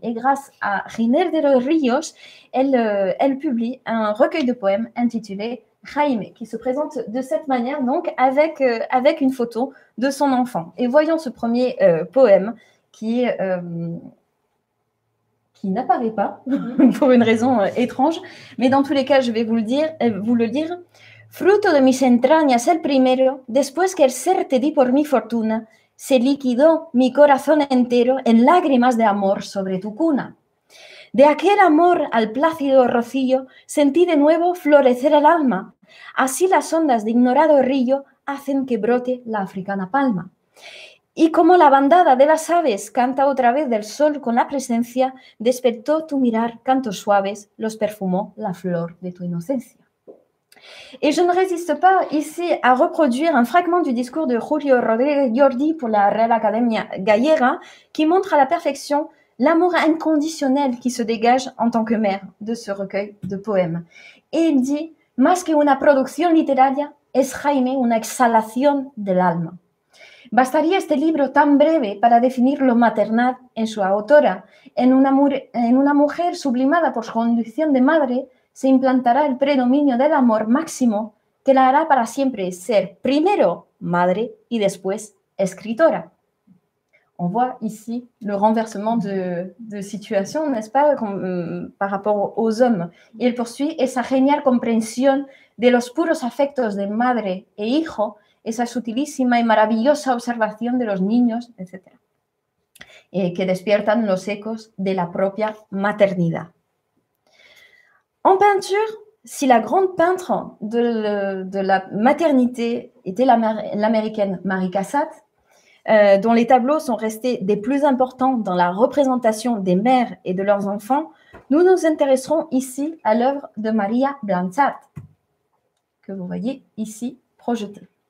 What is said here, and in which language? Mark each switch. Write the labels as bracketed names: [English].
[French] Et grâce à Giner de los Ríos, elle publie un recueil de poèmes intitulé Jaime, qui se présente de cette manière, donc avec une photo de son enfant. Et voyons ce premier poème qui n'apparaît pas, pour une raison étrange, mais dans tous les cas, je vais vous le lire. [Spanish] Fruto de mis entrañas el primero, después que el ser te di por mi fortuna, se liquidó mi corazón entero en lágrimas de amor sobre tu cuna. De aquel amor al plácido rocío sentí de nuevo florecer el alma. Así las ondas de ignorado río hacen que brote la africana palma. Y como la bandada de las aves canta otra vez del sol con la presencia, despertó tu mirar cantos suaves, los perfumó la flor de tu inocencia. [French] Et je ne résiste pas ici à reproduire un fragment du discours de Julio Rodríguez Llordi pour la Real Academia Gallega qui montre à la perfection l'amour inconditionnel qui se dégage en tant que mère de ce recueil de poèmes. Et il dit, [Spanish] más que una producción literaria, es Jaime una exhalación del alma. Bastaría este libro tan breve para definir lo maternal en su autora. En una mujer sublimada por su condición de madre, se implantará el predominio del amor máximo que la hará para siempre ser primero madre y después escritora. [French] On voit ici le renversement de situation, n'est-ce pas, par rapport aux hommes. [Spanish] Y él poursuit, esa genial comprensión de los puros afectos de madre e hijo, esa sutilísima y maravillosa observación de los niños, etc., que despiertan los ecos de la propia maternidad. [French] En peinture, si la grande peintre de la maternité était l'américaine Mary Cassatt, dont les tableaux sont restés des plus importants dans la représentation des mères et de leurs enfants, nous nous intéresserons ici à l'œuvre de Maria Blanchard, que vous voyez ici projetée.